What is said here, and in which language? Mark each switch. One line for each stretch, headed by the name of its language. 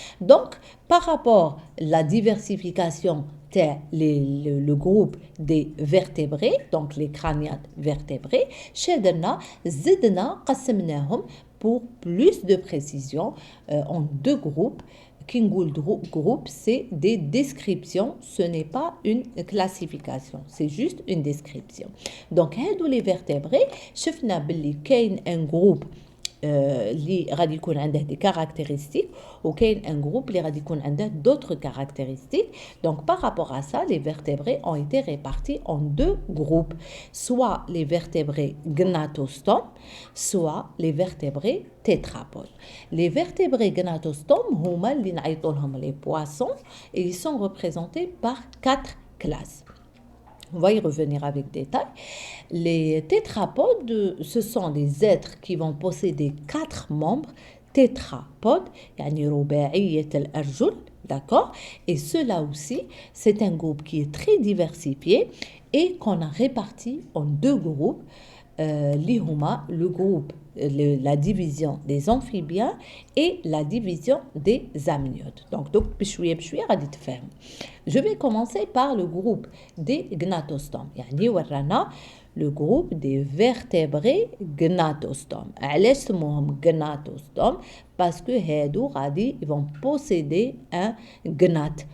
French: Donc, par rapport à la diversification le groupe des vertébrés, donc les crâniates vertébrés,
Arabic: شدنا زدنا قسمناهم
French: pour plus de précision en deux groupes. Qui groupe, c'est des descriptions, ce n'est pas une classification, c'est juste une description. Donc, هادو les vertébrés,
Arabic: شفنا باللي كاين
French: un groupe
Arabic: اللي غادي يكون عنده
French: des caractéristiques
Arabic: وكاين
French: un groupe
Arabic: اللي غادي يكون عنده
French: d'autres caractéristiques. Donc par rapport à ça, les vertébrés ont été répartis en deux groupes, soit les vertébrés gnatostomes, soit les vertébrés tétrapodes. Les vertébrés gnatostomes
Arabic: هما اللي نعيطوا لهم
French: les poissons et ils sont représentés par 4 classes. On va y revenir avec détail. Les tétrapodes, ce sont des êtres qui vont posséder 4 membres.
Arabic: Tétrapodes, يعني رباعية الأرجل,
French: d'accord? Et cela aussi, c'est un groupe qui est très diversifié et qu'on a réparti en deux groupes. L'ihuma, le groupe, la division des amphibiens et la division des amniotes. Donc, je vais commencer par le groupe des gnatostomes.
Arabic: يعني ورانا
French: le groupe des vertébrés gnatostomes.
Arabic: علاش سموهم gnatostomes?
French: Parce que
Arabic: هادو غادي
French: ils vont posséder un gnat.